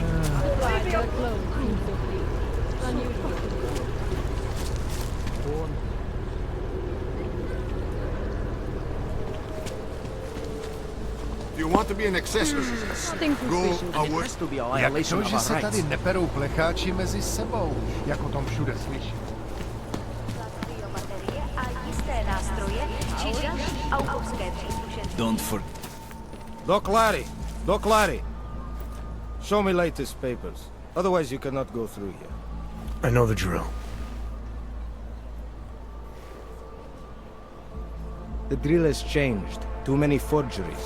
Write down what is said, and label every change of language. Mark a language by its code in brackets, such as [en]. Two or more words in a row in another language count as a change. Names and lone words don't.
[en] Leave me alone. Unusual. Do you want to be an accessory? Nothing suspicious. away. [cs] Jak to, že se tady neperou plecháči mezi sebou, jak o tom všude slyším? Biobaterie a jisté nástroje či další autorské příslušenství. [en] Don't for... Doc Larry. Show me latest papers. Otherwise you cannot go through here. I know the drill. The drill has changed. Too many forgeries.